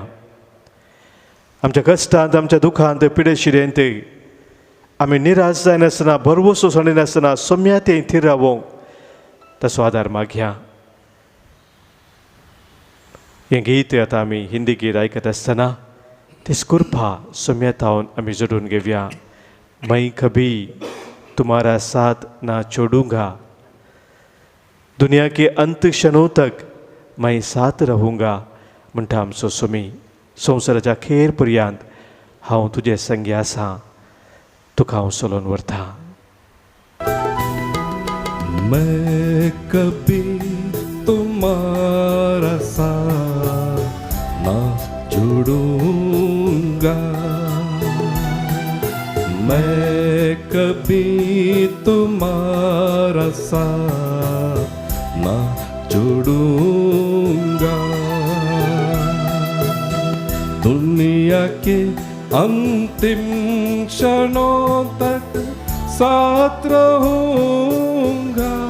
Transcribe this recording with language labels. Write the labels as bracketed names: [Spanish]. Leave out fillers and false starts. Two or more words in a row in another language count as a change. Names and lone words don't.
[Konkani] आमच्या कश्टांत, आमच्या दुखांत, पिडेशिरेंत आमी निराश जायनासतना, भरवसो सोडिनासतना सोम्यात थीर रावोंक ताचो आदार मागया. हें गीत आतां आमी हिंदी गीत आयकत आसतना तीच कृपा सोम्यात आमी जोडून घेवया. [Hindi] मैं कभी तुम्हारा साथ ना छोड़ूंगा, दुनिया के अंत क्षणों तक मैं साथ रहूंगा [Konkani] म्हणटा आमचो सोमी. संवसाराच्या अखेर पर्यंत हांव तुजे संगी आसा, तुका हांव सोलोवन व्हरता. [Hindi] मैं कभी तुम्हारा साथ ना छोड़ूंगा, मैं कभी तुम्हारा साथ ना छोड़ूंगा, दुनिया के अंतिम क्षणों तक साथ रहूंगा.